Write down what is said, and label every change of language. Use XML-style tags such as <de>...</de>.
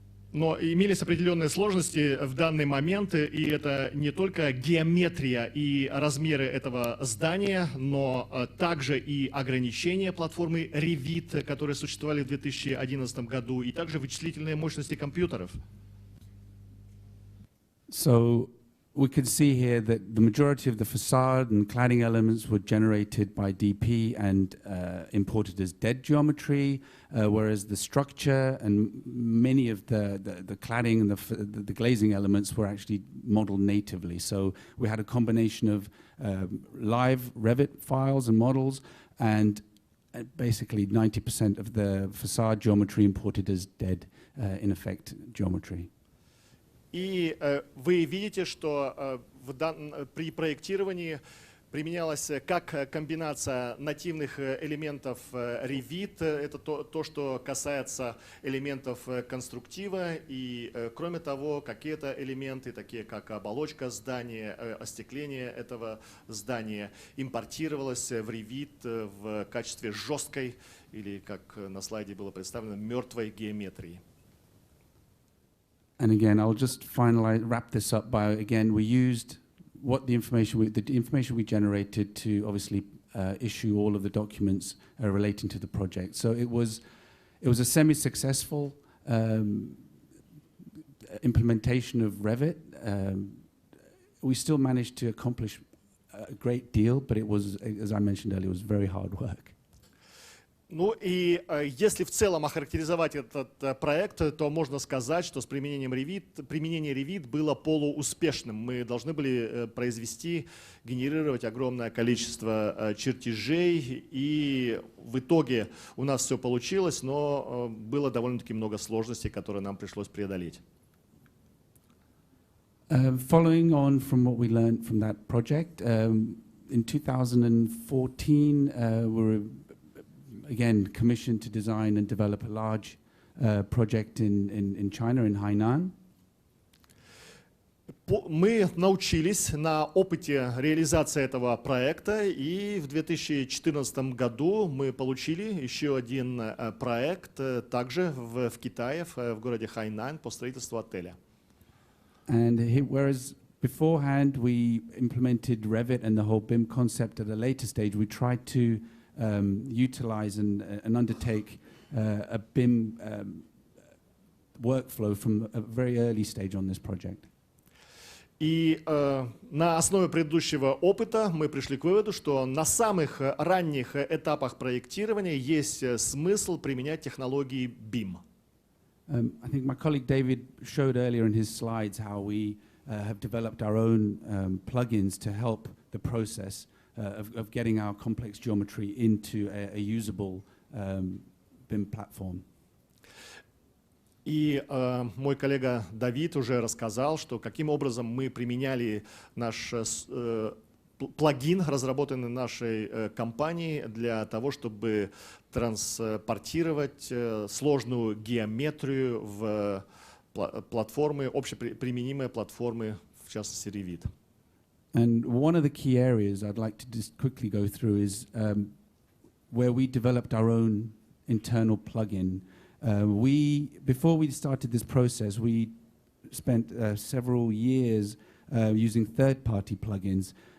<ru>Но имелись определенные сложности в данный момент, и это не только геометрия и размеры этого здания, но также и ограничения платформы Revit, которые существовали в 2011 году, и также вычислительные мощности компьютеров.</ru> <en>So we could see here that the majority of the facade and cladding elements were generated by DP and imported as dead geometry, whereas the structure and many of the cladding and the glazing elements were actually modeled natively. So we had a combination of live Revit files and models, and basically 90% of the facade geometry imported as dead, in effect, geometry.</en> <ru>И вы видите, что при проектировании применялась как комбинация нативных элементов Revit, это то, что касается элементов конструктива, и кроме того, какие-то элементы, такие как оболочка здания, остекление этого здания, импортировалось в Revit в качестве жесткой, или как на слайде было представлено, мертвой геометрии.</ru> <en>And again, I'll just wrap this up by, again, we used the information we generated to obviously issue all of the documents relating to the project. So it was a semi-successful implementation of Revit. We still managed to accomplish a great deal, but it was, as I mentioned earlier, it was very hard work.</en> <ru>Ну и если в целом охарактеризовать этот проект, то можно сказать, что с применение Revit было полууспешным. Мы должны были генерировать огромное количество чертежей, и в итоге у нас все получилось, но было довольно-таки много сложностей, которые нам пришлось преодолеть.</ru> <en>Following on from what we learned from that project, in 2014 we were again commissioned to design and develop a large project in China, in Hainan.</en> <ru>Мы научились на опыте реализации этого проекта, и в 2014 году мы получили еще один проект также в Китае, в городе Хайнань, по строительству отеля.</ru> <en>And whereas beforehand we implemented Revit and the whole BIM concept at a later stage, we tried to utilize and undertake a BIM workflow from a very early stage on this project.</en> <ru>И на основе предыдущего опыта мы пришли к выводу, что на самых ранних этапах проектирования есть смысл применять технологии BIM.</ru> <en>I think my colleague David showed earlier in his slides how we have developed our own plugins to help the process of getting our complex geometry into a usable BIM platform.</en> <ru>И мой коллега Давид уже рассказал, что каким образом мы применяли наш плагин, разработанный нашей компанией, для того, чтобы транспортировать сложную геометрию в платформы, общеприменимые платформы, в частности Revit.</ru> <en>And one of the key areas I'd like to just quickly go through is where we developed our own internal plugin. Before we started this process, we spent several years using third-party plugins.</en>